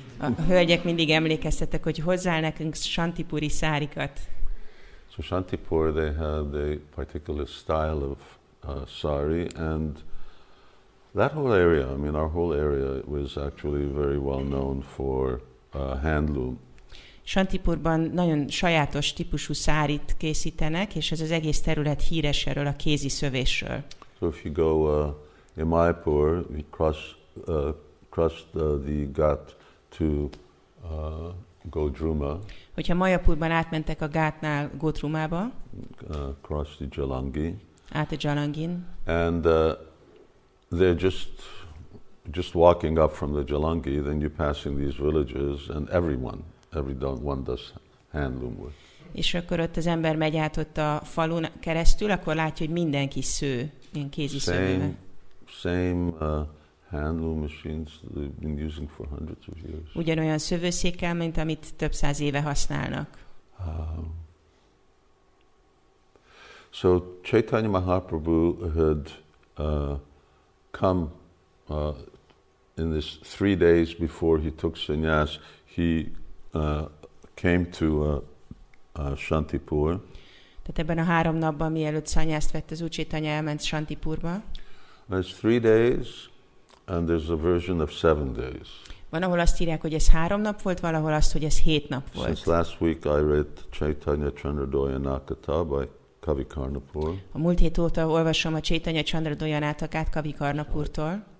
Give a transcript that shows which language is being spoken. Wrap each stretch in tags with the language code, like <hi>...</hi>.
<hu>A hölgyek mindig emlékeztettek, hogy hozzál nekünk Śāntipuri szárikat.</hu> <en>So Śāntipura, they had a particular style of sari, and that whole area, I mean our whole area was actually very well known for handloom.</en> <hu>Śāntipurban nagyon sajátos típusú szárit készítenek, és ez az egész terület híres erről a kézi szövésről.</hu> <en>So if you go in Mayapur, we crossed the Ghat to Godruma.</en> <hu>Hogyha Mayapurban átmentek a Gátnál Godrumába,</hu> <en>crossed the Jalangi.</en> <hu>Át a Jalangin.</hu> <en>And they're just walking up from the Jalangi, then you're passing these villages, and everyone does handloom work.</en> <hu>És akkor ott az ember megy át ott a falun keresztül, akkor látja, hogy mindenki sző, ilyen kézi szővével.</hu> <en>Same handloom machines they've been using for hundreds of years.</en> <hu>Ugyanolyan szövőszékkel, mint amit több száz éve használnak.</hu> <en>So Caitanya Mahaprabhu had come in this 3 days before he took sannyas. He came to Śāntipura.</en> <hu>Tehát ebben a 3 napban, mielőtt szanyászt vett, az Úr Caitanya elment Śāntipurba.</hu> <en>It's 3 days, and there's a version of 7 days.</en> <hu>Van, ahol azt írják, hogy ez 3 nap volt, valahol azt, hogy ez 7 nap volt.</hu> <en>Since last week I read Caitanya Chandradhoyanakata by Kavi Karnapur.</en> <hu>A múlt hét óta olvasom a Caitanya Chandradhoyanatakát Kavi Karnapurtól.</hu>